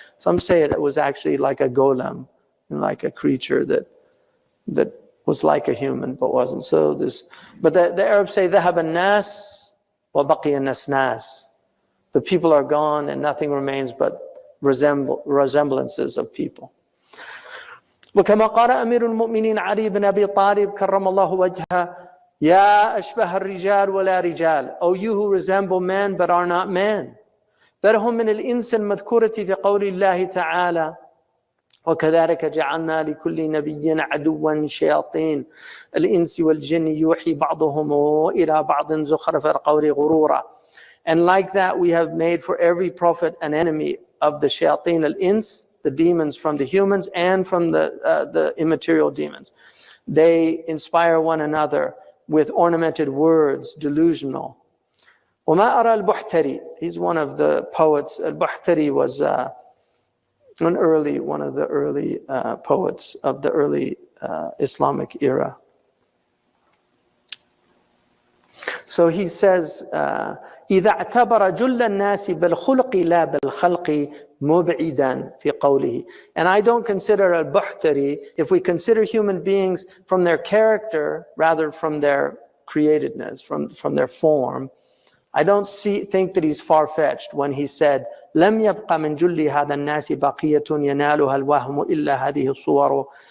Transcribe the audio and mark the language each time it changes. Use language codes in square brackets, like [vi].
[en] Some say it was actually like a golem, like a creature that was like a human but wasn't. But the Arabs say [ar] ذهب الناس وبقي النسناس. [en] The people are gone and nothing remains but resemblances of people. [ar] وكما قال أمير المؤمنين علي بن أبي طالب كرم الله وجهه يا أشبه الرجال ولا رجال. [en] O you who resemble men but are not men. [ar] بل هم من الإنس المذكورة في قول الله تعالى وكذلك جعلنا لكل نبي عدوا شياطين الإنس والجن يوحي بعضهم إلى بعض زخرف القول غرورا. [en] And like that, we have made for every prophet an enemy of the shayateen al-ins, the demons from the humans and from the immaterial demons. They inspire one another with ornamented words, delusional. [ar] وَمَا أَرَى الْبُحْتَرِي, [en] he's one of the poets. Al-Buhtari was one of the early poets of the early Islamic era. So he says, [ar] إذا اعتبر جل الناس بالخلق لا بالخلق مبعدا في قوله. [en] And I don't consider al-Buhtari, if we consider human beings from their character rather from their createdness, from their form, I don't think that he's far-fetched when he said, [ar] لم يبق من جل هذا الناس بقية ينالها الوهم إلا هذه الصور.